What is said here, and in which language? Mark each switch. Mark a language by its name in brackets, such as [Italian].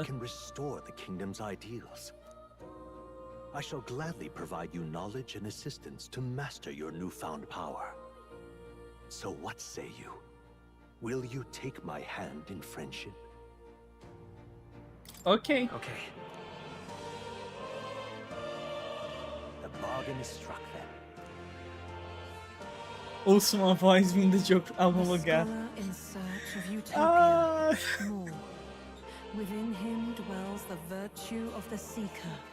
[English] We can restore the kingdom's ideals. I shall gladly provide you knowledge and assistance to master your newfound power. So what say you? Will you take my hand in friendship? Okay. Okay. The bargain is struck then. [Portuguese] Ouço uma voz vinda de algum lugar. Ah. [English] Within him dwells the virtue of the seeker.